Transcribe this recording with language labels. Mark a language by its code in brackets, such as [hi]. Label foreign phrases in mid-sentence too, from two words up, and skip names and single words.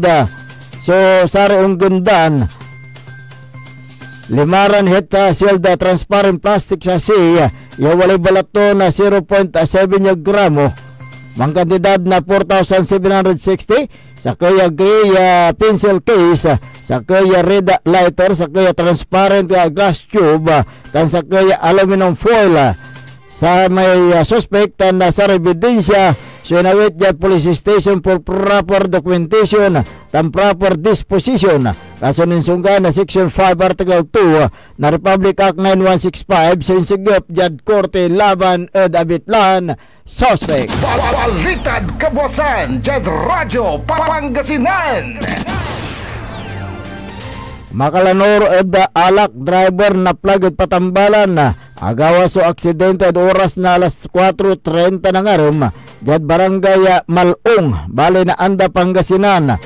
[pag] So saray unggundan limaran heta silda [en] transparent plastic [pag] sa siya ya walay balato na 0.7 gramo mang kantidad na 4,760 sa kaya [en] gray pencil case [pag] sa kaya [en] red lighter [pag] sa kaya [en] transparent glass tube [pag] tan sa kaya [en] aluminum foil [pag] sa may suspect na sa ebidensya sinawit dyan [en] police station for proper documentation and proper disposition. [pag] Kaso ninsungga na Section 5 Article 2 na Republic Act 9165 sa insigop dyan korte laban ed abitlan suspect. Balitad Kabuasan, Jed Radyo Pangasinan. Makalanor ed alak driver na plagod patambalan na agawa so aksidente at oras na alas 4:30 ng arum dyan barangay Malong bali na anda Pangasinan.